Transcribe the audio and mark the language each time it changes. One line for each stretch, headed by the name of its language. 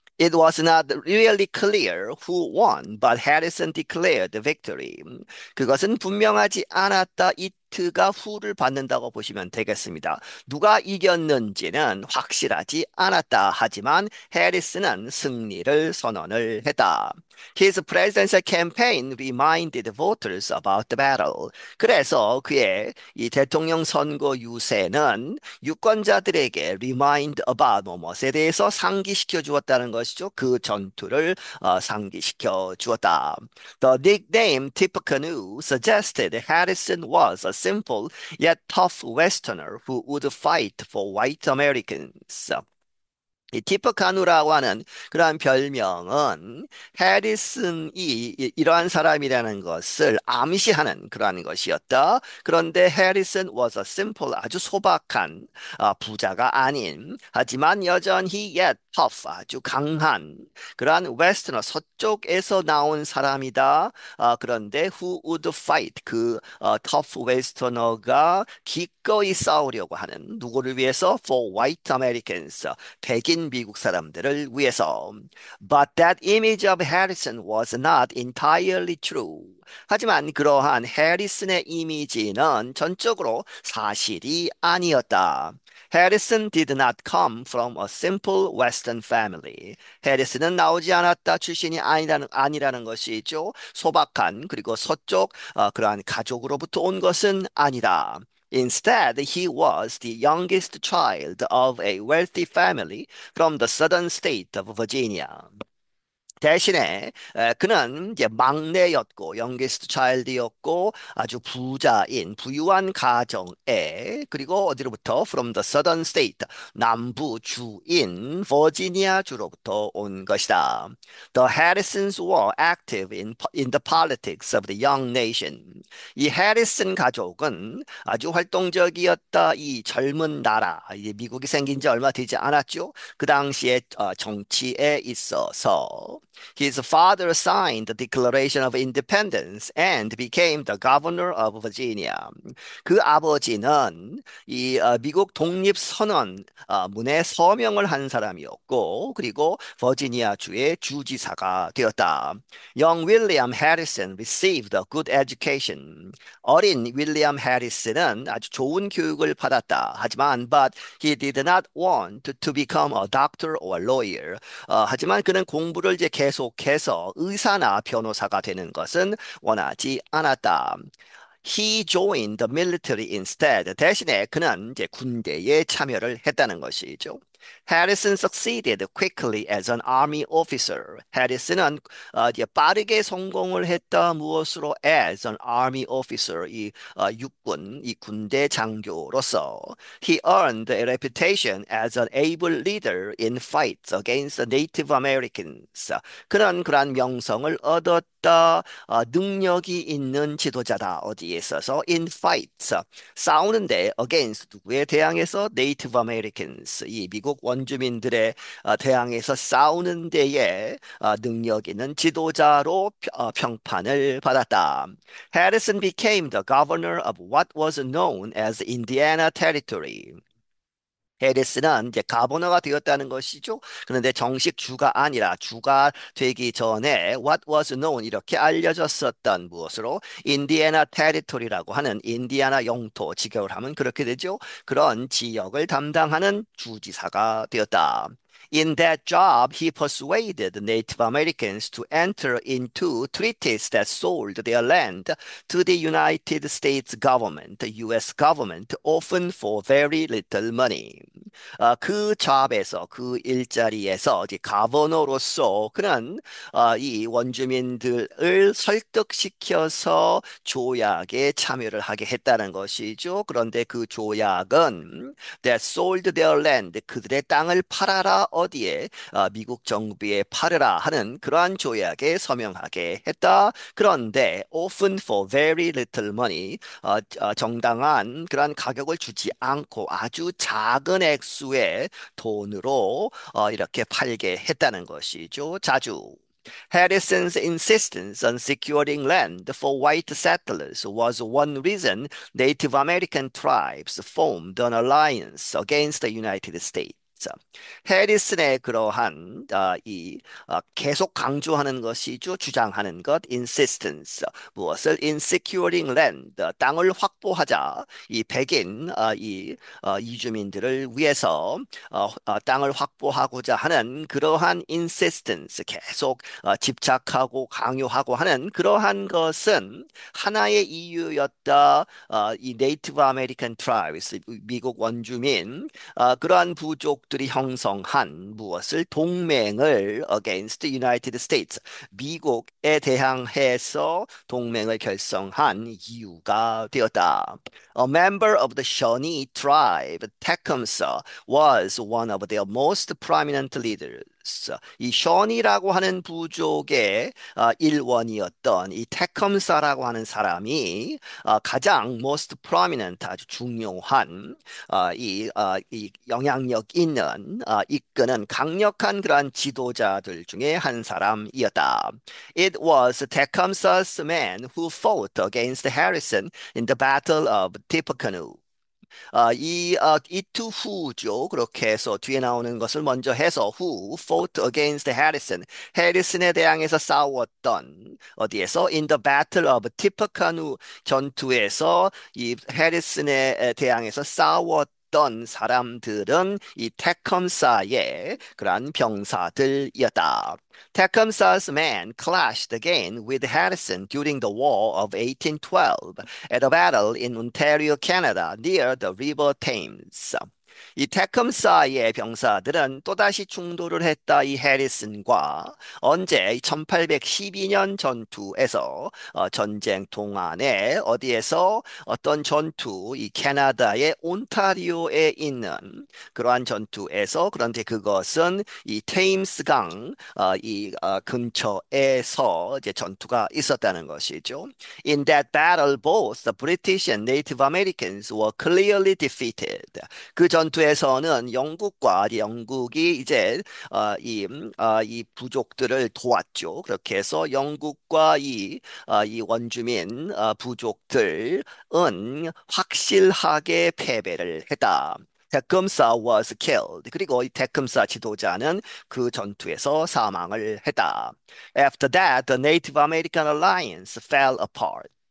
English: It was not really clear who won, but Harrison declared the victory.
Korean: 그것은 분명하지 않았다. 이트가 후를 받는다고 보시면 되겠습니다. 누가 이겼는지는 확실하지 않았다. 하지만 해리슨은 승리를 선언을 했다.
English: His presidential campaign reminded voters about the battle.
Korean: 그래서 그의 이 대통령 선거 유세는 유권자들에게
English: remind about
Korean: 뭐뭐에 대해서 상기시켜 주었다는 것이죠. 그 전투를 상기시켜 주었다.
English: The nickname Tippecanoe suggested Harrison was a simple yet tough Westerner who would fight for white Americans.
Korean: 이 티퍼카누라고 하는 그러한 별명은 해리슨이 이러한 사람이라는 것을 암시하는 그러한 것이었다. 그런데 해리슨
English: was a simple
Korean: 아주 소박한 부자가 아닌 하지만 여전히
English: yet tough
Korean: 아주 강한 그러한 웨스터너 서쪽에서 나온 사람이다. 그런데
English: who would fight tough
Korean: 웨스터너가 기꺼이 싸우려고 하는 누구를 위해서
English: for white Americans
Korean: 백인 미국 사람들을 위해서.
English: But that image of Harrison was not entirely true.
Korean: 하지만 그러한 해리슨의 이미지는 전적으로 사실이 아니었다.
English: Harrison did not come from a simple Western family.
Korean: 해리슨은 나오지 않았다 출신이 아니라는 것이죠. 소박한 그리고 서쪽 그러한 가족으로부터 온 것은 아니다.
English: Instead, he was the youngest child of a wealthy family from the southern state of Virginia.
Korean: 대신에 그는 이제 막내였고
English: youngest child
Korean: 였고 아주 부유한 가정에 그리고 어디로부터
English: from the southern state
Korean: 남부 주인 버지니아 주로부터 온 것이다.
English: The Harrisons were active in the politics of the young nation.
Korean: 이 해리슨 가족은 아주 활동적이었다. 이 젊은 나라, 이제 미국이 생긴 지 얼마 되지 않았죠. 그 당시에 정치에 있어서
English: His father signed the Declaration of Independence and became the governor of Virginia.
Korean: 그 아버지는 미국 독립선언 문에 서명을 한 사람이었고, 그리고 버지니아주의 주지사가 되었다.
English: Young William Harrison received a good education.
Korean: 어린 윌리엄 해리스는 아주 좋은 교육을 받았다. 하지만
English: but he did not want to become a doctor or lawyer.
Korean: 하지만 그는 공부를 이제 계속해서 의사나 변호사가 되는 것은 원하지 않았다.
English: He joined the military instead.
Korean: 대신에 그는 이제 군대에 참여를 했다는 것이죠.
English: Harrison succeeded quickly as an army officer.
Korean: 해리슨은 이제 빠르게 성공을 했다. 무엇으로?
English: As an army officer.
Korean: 육군, 이 군대 장교로서.
English: He earned a reputation as an able leader in fights against the Native Americans.
Korean: 그는 그러한 명성을 얻었다. 능력이 있는 지도자다. 어디에 있어서?
English: In fights.
Korean: 싸우는데
English: against
Korean: 누구에 대항해서?
English: Native Americans.
Korean: 이 미국 원주민들의 대항해서 싸우는 데에 능력 있는 지도자로 평판을 받았다.
English: Harrison became the governor of what was known as Indiana Territory.
Korean: 해리스는 이제 가버너가 되었다는 것이죠. 그런데 정식 주가 아니라 주가 되기 전에
English: what was known
Korean: 이렇게 알려졌었던 무엇으로 인디애나 테리토리라고 하는 인디애나 영토 직역을 하면 그렇게 되죠. 그런 지역을 담당하는 주지사가 되었다.
English: In that job, he persuaded the Native Americans to enter into treaties that sold their land to the United States government, the US government, often for very little money.
Korean: 그 잡에서 그 일자리에서 이제 가버너로서 그는 이 원주민들을 설득시켜서 조약에 참여를 하게 했다는 것이죠. 그런데 그 조약은
English: that sold their land
Korean: 그들의 땅을 팔아라 어디에 미국 정부에 팔으라 하는 그러한 조약에 서명하게 했다. 그런데
English: often for very little money
Korean: 정당한 그러한 가격을 주지 않고 아주 작은 액수의 돈으로 이렇게 팔게 했다는 것이죠. 자주.
English: Harrison's insistence on securing land for white settlers was one reason Native American tribes formed an alliance against the United States.
Korean: 해리슨의 그러한 계속 강조하는 것이죠. 주장하는 것, insistence. 무엇을?
English: in securing land,
Korean: 땅을 확보하자. 이 백인 이주민들을 위해서 땅을 확보하고자 하는 그러한 insistence, 계속 집착하고 강요하고 하는 그러한 것은 하나의 이유였다. 이 네이티브 아메리칸 트라이브스, 미국 원주민 그러한 부족들이 형성한 무엇을 동맹을
English: against the United States
Korean: 미국에 대항해서 동맹을 결성한 이유가 되었다.
English: A member of the Shawnee tribe, Tecumseh, was one of their most prominent leaders.
Korean: 이 셔니라고 하는 부족의 일원이었던 이 테컴사라고 하는 사람이 가장
English: most prominent
Korean: 아주 중요한 이 영향력 있는 이끄는 강력한 그러한 지도자들 중에 한 사람이었다.
English: It was Tecumseh's men who fought against Harrison in the Battle of Tippecanoe.
Korean: 이투 후죠. 그렇게 해서 뒤에 나오는 것을 먼저 해서
English: who fought against Harrison.
Korean: 해리슨에 대항해서 싸웠던 어디에서
English: in the battle of Tippecanoe
Korean: 전투에서 이 해리슨에 대항해서 싸웠던 사람들은 이 테컴사의 그러한 병사들이었다.
English: Tecumseh's men clashed again with Harrison during the War of 1812 at a battle in Ontario, Canada, near the River Thames.
Korean: 이 테컴사의 병사들은 또다시 충돌을 했다. 이 해리슨과 언제 1812년 전투에서 전쟁 동안에 어디에서 어떤 전투 이 캐나다의 온타리오에 있는 그러한 전투에서 그런데 그것은 이 테임스강 근처에서 이제 전투가 있었다는 것이죠.
English: In that battle, both the British and Native Americans were clearly defeated.
Korean: 그 전투에서는 영국이 이제 이 부족들을 도왔죠. 그렇게 해서 영국과 이 원주민 부족들은 확실하게 패배를 했다.
English: 테끔사 was killed.
Korean: 그리고 이 테끔사 지도자는 그 전투에서 사망을 했다.
English: After that, the Native American Alliance fell apart.